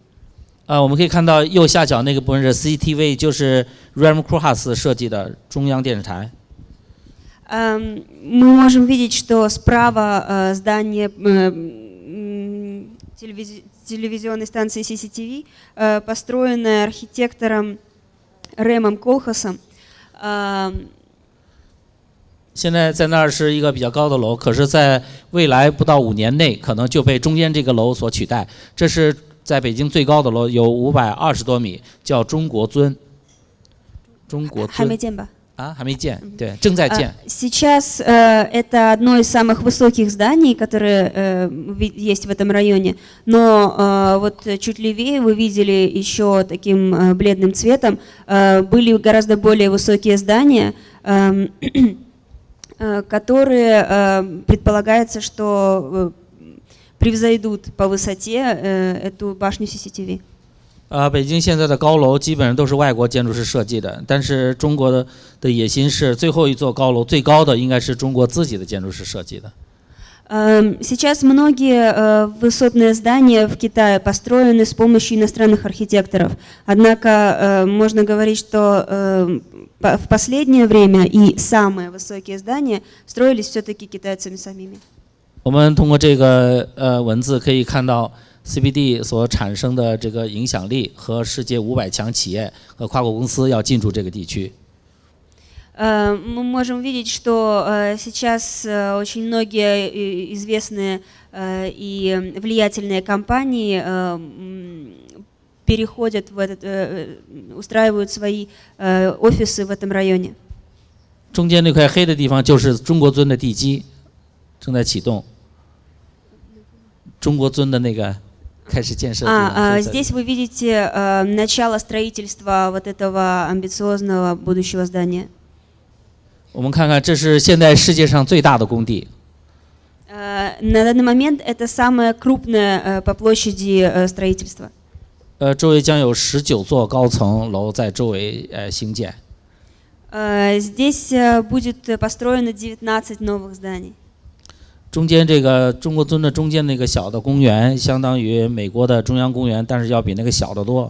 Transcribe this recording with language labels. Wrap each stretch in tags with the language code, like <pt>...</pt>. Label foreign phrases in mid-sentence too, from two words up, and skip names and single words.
<zh>我们可以看到右下角那个部分是 CCTV， 就是 Ram Koolhaas 设计的中央电视台。</zh> <ru>Мы можем видеть, что справа здание телевизионной станции CCTV, построенная архитектором Рэмом Колхасом.</ru> <zh>现在在那儿是一个比较高的楼，可是在未来不到5年内，可能就被中间这个楼所取代。这是在北京最高的楼，有520多米，叫中国尊。中国尊还没建吧？还没建，对，正在建。</zh> <ru>Сейчас это одно из самых высоких зданий, которые есть в этом районе. Но вот чуть левее вы видели еще таким бледным цветом были гораздо более высокие здания, которые предполагается, что превзойдут по высоте эту башню CCTV.</ru> <zh>北京现在的高楼基本上都是外国建筑师设计的，但是中国的野心是最后一座高楼最高的应该是中国自己的建筑师设计的。</zh> <ru>Сейчас многие высотные здания в Китае построены с помощью иностранных архитекторов. Однако можно говорить, что в последнее время и самые высокие здания строились все-таки китайцами самими.</ru> <zh>我们通过这个文字可以看到 CBD 所产生的这个影响力和世界500强企业和跨国公司要进驻这个地区。</zh> <ru>Мы можем видеть, что сейчас очень многие известные и влиятельные компании переходят в этот, устраивают свои офисы в этом районе.</ru> <zh>中间那块黑的地方就是中国尊的地基，正在启动。中国尊的那个</zh> <ru>здесь вы видите начало строительства вот этого амбициозного будущего здания.</ru> <zh>我们看看，这是现在世界上最大的工地。</zh> <ru>На данный момент это самое крупное по площади строительство.</ru> <zh>周围将有19座高层楼在周围兴建。</zh> <ru>Здесь будет построено 19 новых зданий.</ru> <zh>中间这个中国尊的中间那个小的公园，相当于美国的中央公园，但是要比那个小得多。</zh>